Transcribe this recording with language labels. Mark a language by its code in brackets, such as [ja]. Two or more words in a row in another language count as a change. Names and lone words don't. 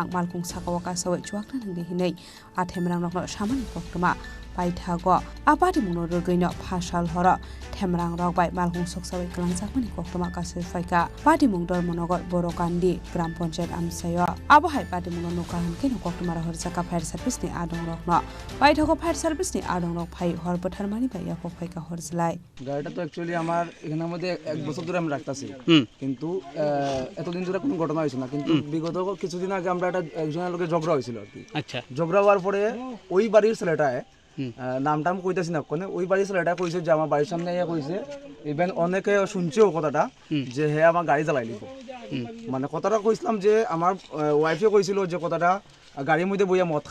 [trp] malkhung sakao ka sawai chuak nangde hinai a themrang rokno samani koktuma paithago apati muno rogoino phasal hora themrang rok bai malhung soksawai klangjakmani koktoma kasai faika pati mungdor monogor borokandi [hi] gram panchayat [trp] amsayo abo hai pati muno nokahan keno koktoma ra horjaka [en] fire service [trp] ni adong rokno paithago [en] fire service [trp] ni adong rok phai hor potharmani bai yakok faika horjlai [bn] গাড়িটা তো অ্যাকচুয়ালি আমার এখানের মধ্যে 1 বছর ধরে আমি রাখতাছি কিন্তু এতদিন ধরে কোনো ঘটনা হয়েছে না কিন্তু বিগত কিছুদিন আগে আমরা একটা একজনের লোকে ঝগড়া হয়েছিল আর কি আচ্ছা ঝগড়া হওয়ার পরে ওই বাড়ির ছেলেটায় নামটা আমি কইতাছি না কোনে ওই বাড়ির ছেলেটা কইছে যে আমার বাড়ির সামনে ইয়া কইছে ইভেন অনেকে শুনছেও কথাটা যে হে আমার গাড়ি চালাই লিব মানে কথাটা কইছিলাম যে আমার ওয়াইফে কইছিল যে কথাটা গাড়ির মধ্যে বইয়া মদ